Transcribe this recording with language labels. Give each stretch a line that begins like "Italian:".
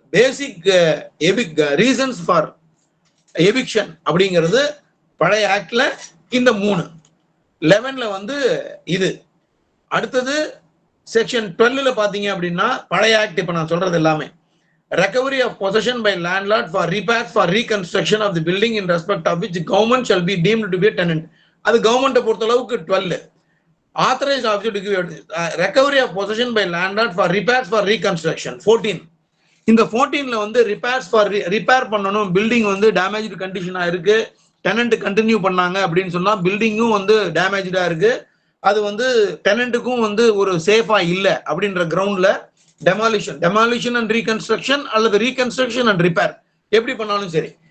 Tamil: Basic reasons for eviction அப்படிங்கிறது பழைய ஆக்ட்ல இந்த 3. 11ல வந்து இது. அடுத்தது செக்ஷன் 12ல பாத்தீங்க அப்படின்னா பழைய ஆக்ட் இப்ப நான் சொல்றது எல்லாமே
English: recovery of possession by landlord for repairs for reconstruction of the building in respect of which government shall be deemed to be a tenant.
Tamil: அது கவர்மெண்ட்டை பொறுத்த அளவுக்கு
English: 12. authorized officer to give recovery of possession by landlord for repairs for reconstruction 14.
Tamil: இந்த 14ல வந்து repair பண்ணணும், building வந்து damaged கண்டிஷனா இருக்கு, tenant continue பண்ணாங்க அப்படின்னு சொன்னா பில்டிங்கும் வந்து டேமேஜா இருக்கு, அது வந்து டெனண்ட்டுக்கும் வந்து ஒரு சேஃபா இல்லை அப்படின்ற கிரவுண்ட்ல டெமாலிஷன் அண்ட் ரீகன்ஸ்ட்ரக்ஷன் அல்லது ரீகன்ஸ்ட்ரக்ஷன் அண்ட் ரிப்பேர் எப்படி பண்ணாலும் சரி.